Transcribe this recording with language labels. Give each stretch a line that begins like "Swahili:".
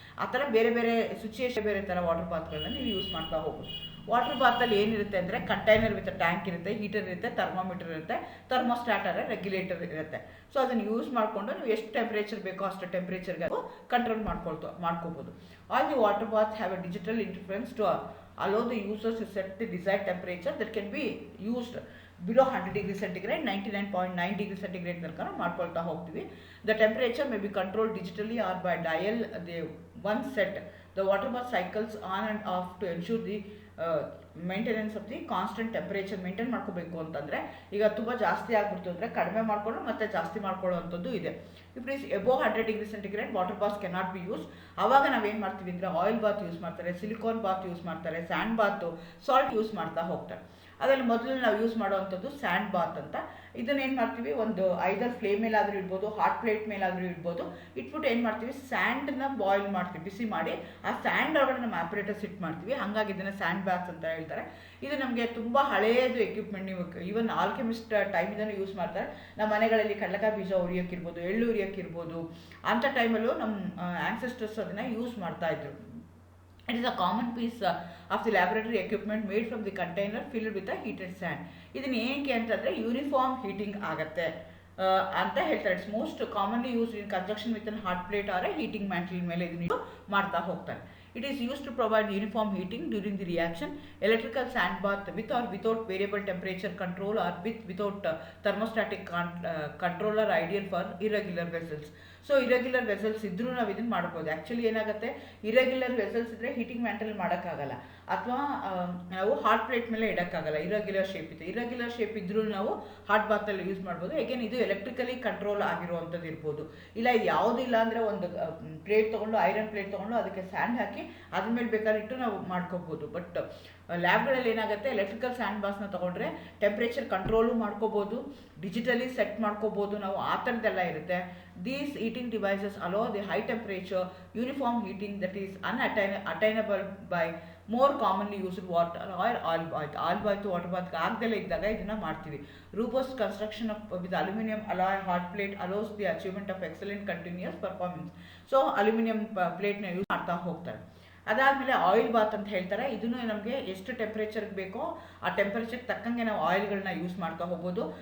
Kannada: ಆ ಥರ ಬೇರೆ ಬೇರೆ ಸಿಚುಯೇಷನ್ ಬೇರೆ ಥರ ವಾಟರ್ ಬಾತ್ಗಳನ್ನ ನೀವು ಯೂಸ್ ಮಾಡ್ತಾ ಹೋಗ್ಬೋದು. ವಾಟರ್ ಬಾತಲ್ಲಿ ಏನಿರುತ್ತೆ ಅಂದರೆ ಕಂಟೈನರ್ ವಿತ್ ಟ್ಯಾಂಕ್ ಇರುತ್ತೆ, ಹೀಟರ್ ಇರುತ್ತೆ, ಥರ್ಮೋಮೀಟರ್ ಇರುತ್ತೆ, ಥರ್ಮೋಸ್ಟಾಟರ್ ರೆಗ್ಯುಲೇಟರ್ ಇರುತ್ತೆ. ಸೊ ಅದನ್ನು ಯೂಸ್ ಮಾಡಿಕೊಂಡು ನೀವು ಎಷ್ಟು ಟೆಂಪ್ರೇಚರ್ ಬೇಕೋ ಅಷ್ಟು ಟೆಂಪ್ರೇಚರ್ಗೆ ಕಂಟ್ರೋಲ್ ಮಾಡ್ಕೋಬೋದು.
English: all the water bath have a digital interference to allow the users to set the desired temperature that can be used below 100 degrees centigrade, 99.9 degrees centigrade
Kannada: ತನಕ ಮಾಡ್ಕೊಳ್ತಾ ಹೋಗ್ತೀವಿ.
English: The temperature may be controlled digitally or by dial. The one set the water bath cycles on and off to ensure the maintenance of the constant temperature
Kannada: maintain ಮಾಡ್ಕೋಬೇಕು ಅಂತಂದರೆ, ಈಗ ತುಂಬ ಜಾಸ್ತಿ ಆಗಿಬಿಡ್ತು ಅಂದರೆ ಕಡಿಮೆ ಮಾಡಿಕೊಂಡು ಮತ್ತೆ ಜಾಸ್ತಿ ಮಾಡ್ಕೊಳ್ಳೋವಂಥದ್ದು ಇದೆ.
English: If is above 100 degree centigrade water bath cannot be use.
Kannada: ಆವಾಗ ನಾವೇನು ಮಾಡ್ತೀವಿ ಅಂದರೆ ಆಯಿಲ್ ಬಾತ್ ಯೂಸ್ ಮಾಡ್ತಾರೆ, ಸಿಲಿಕಾನ್ ಬಾತ್ ಯೂಸ್ ಮಾಡ್ತಾರೆ, ಸ್ಯಾಂಡ್ ಬಾತು, ಸಾಲ್ಟ್ ಯೂಸ್ ಮಾಡ್ತಾ ಹೋಗ್ತಾರೆ. ಅದರಲ್ಲಿ ಮೊದಲು ನಾವು ಯೂಸ್ ಮಾಡುವಂಥದ್ದು ಸ್ಯಾಂಡ್ ಬಾತ್ ಅಂತ. ಇದನ್ನ ಏನು ಮಾಡ್ತೀವಿ, ಒಂದು ಐದರ್ ಫ್ಲೇಮ್ ಮೇಲಾದರೂ ಇಡ್ಬೋದು, ಹಾಟ್ ಪ್ಲೇಟ್ ಮೇಲಾದರೂ ಇಡ್ಬೋದು. ಇಟ್ಬಿಟ್ಟು ಏನು ಮಾಡ್ತೀವಿ, ಸ್ಯಾಂಡನ್ನ ಬಾಯ್ಲ್ ಮಾಡ್ತೀವಿ, ಬಿಸಿ ಮಾಡಿ ಆ ಸ್ಯಾಂಡ್ ಒಳಗಡೆ ನಮ್ಮ ಆಪ್ರೇಟರ್ ಸಿಟ್ ಮಾಡ್ತೀವಿ. ಹಾಗಾಗಿ ಇದನ್ನು ಸ್ಯಾಂಡ್ ಬಾತ್ ಅಂತ ಹೇಳ್ತಾರೆ. ಇದು ನಮಗೆ ತುಂಬ ಹಳೆಯದು ಎಕ್ವಿಪ್ಮೆಂಟ್. ನೀವು ಈವನ್ ಆಲ್ಕೆಮಿಸ್ಟ್ ಟೈಮಿಂದನೂ ಯೂಸ್ ಮಾಡ್ತಾರೆ. ನಮ್ಮ ಮನೆಗಳಲ್ಲಿ ಕಡಲೆಕಾಯಿ ಬೀಜ ಉರಿಯೋಕ್ಕಿರ್ಬೋದು, ಎಳ್ಳು ಉರಿಯೋಕ್ಕಿರ್ಬೋದು, ಅಂಥ ಟೈಮಲ್ಲೂ ನಮ್ಮ ಆ್ಯನ್ಸೆಸ್ಟರ್ಸ್ ಅದನ್ನು ಯೂಸ್ ಮಾಡ್ತಾಯಿದ್ರು.
English: It is a common piece of the laboratory equipment made from the container filled with a heated sand.
Kannada: ಇದನ್ನು ಏನಕ್ಕೆ ಅಂತಂದರೆ ಯೂನಿಫಾರ್ಮ್ ಹೀಟಿಂಗ್ ಆಗುತ್ತೆ ಅಂತ ಹೇಳ್ತಾರೆ.
English: it's most commonly used in conjunction with an hot plate or heating mantle
Kannada: ಮೇಲೆ ಇದನ್ನು ಮಾಡ್ತಾ ಹೋಗ್ತಾರೆ.
English: It is used to provide uniform heating during the reaction. Electrical sand bath with or without variable temperature control or without thermostatic control are ideal for irregular vessels.
Kannada: So irregular vessels ಇದ್ರೂ ನಾವು ಇದನ್ನು ಮಾಡ್ಬೋದು. Actually ಏನಾಗುತ್ತೆ, irregular vessels ಇದ್ದರೆ heating mantle ಮಾಡೋಕ್ಕಾಗಲ್ಲ, ಅಥವಾ ನಾವು hot plate ಮೇಲೆ ಇಡೋಕ್ಕಾಗಲ್ಲ. ಇರೆಗ್ಯುಲರ್ ಶೇಪ್ ಇದೆ, ಇರೆಗ್ಯುಲರ್ ಶೇಪ್ ಇದ್ರೂ ನಾವು ಹಾಟ್ ಬಾತಲ್ಲಿ ಯೂಸ್ ಮಾಡ್ಬೋದು. ಏಕೆನ್ ಇದು ಎಲೆಕ್ಟ್ರಿಕಲಿ ಕಂಟ್ರೋಲ್ ಆಗಿರುವಂಥದ್ದು ಇರ್ಬೋದು. ಇಲ್ಲ ಇದು ಯಾವುದೂ ಇಲ್ಲ ಅಂದರೆ ಒಂದು ಪ್ಲೇಟ್ ತೊಗೊಂಡು, ಐರನ್ ಪ್ಲೇಟ್ ತೊಗೊಂಡು ಅದಕ್ಕೆ ಸ್ಯಾಂಡ್ ಹಾಕಿ ಅದ್ರ ಮೇಲೆ ಬೇಕಾದ್ರೆ ಇಟ್ಟು ನಾವು ಮಾಡ್ಕೋಬೋದು. ಬಟ್ ಲ್ಯಾಬ್ಗಳಲ್ಲಿ ಏನಾಗುತ್ತೆ, ಎಲೆಕ್ಟ್ರಿಕಲ್ ಸ್ಯಾಂಡ್ ಬಾಸ್ನ ತೊಗೊಂಡ್ರೆ ಟೆಂಪ್ರೇಚರ್ ಕಂಟ್ರೋಲು ಮಾಡ್ಕೋಬೋದು, ಡಿಜಿಟಲಿ ಸೆಟ್ ಮಾಡ್ಕೋಬೋದು ನಾವು, ಆ ಥರದ್ದೆಲ್ಲ ಇರುತ್ತೆ.
English: These heating devices allow the high temperature uniform heating that is unattainable by more commonly used water or oil bath. Oil bath water bath
Kannada: ಆಗದಲ್ಲೇ ಇದ್ದಾಗ ಇದನ್ನು ಮಾಡ್ತೀವಿ.
English: Robust construction with aluminum alloy hot plate allows the achievement of excellent continuous performance.
Kannada: So aluminium ಪ್ಲೇಟ್ನ use ಮಾಡ್ತಾ ಹೋಗ್ತಾರೆ. ಅದಾದಮೇಲೆ oil Baat ಅಂತ ಹೇಳ್ತಾರೆ. ಇದನ್ನು ನಮಗೆ ಎಷ್ಟು ಟೆಂಪ್ರೇಚರ್ಗೆ ಬೇಕೋ ಆ ಟೆಂಪ್ರೇಚರ್ಗೆ ತಕ್ಕಂಗೆ ನಾವು ಆಯಿಲ್ಗಳನ್ನ ಯೂಸ್ ಮಾಡ್ತಾ ಹೋಗ್ಬೋದು.